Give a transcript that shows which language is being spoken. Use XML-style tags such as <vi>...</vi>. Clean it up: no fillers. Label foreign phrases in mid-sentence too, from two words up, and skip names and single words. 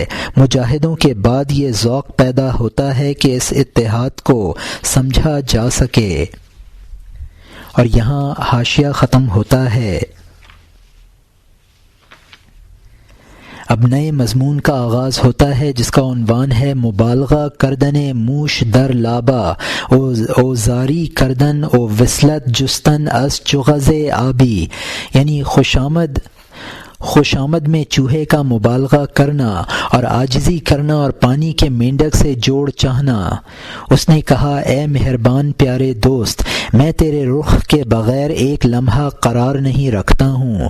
<ur>مجاہدوں کے بعد یہ ذوق پیدا ہوتا ہے کہ اس اتحاد کو سمجھا جا سکے۔ اور یہاں حاشیہ ختم ہوتا ہے۔ اب نئے مضمون کا آغاز ہوتا ہے جس کا عنوان ہے</ur> <fa>مبالغہ کردن موش در لابا او زاری کردن او وصلت جستن از چغز آبی،</fa> <ur>یعنی خوشامد میں چوہے کا مبالغہ کرنا اور عاجزی کرنا اور پانی کے مینڈک سے جوڑ چاہنا۔ اس نے کہا اے مہربان پیارے دوست، میں تیرے رخ کے بغیر ایک لمحہ قرار نہیں رکھتا ہوں۔</ur>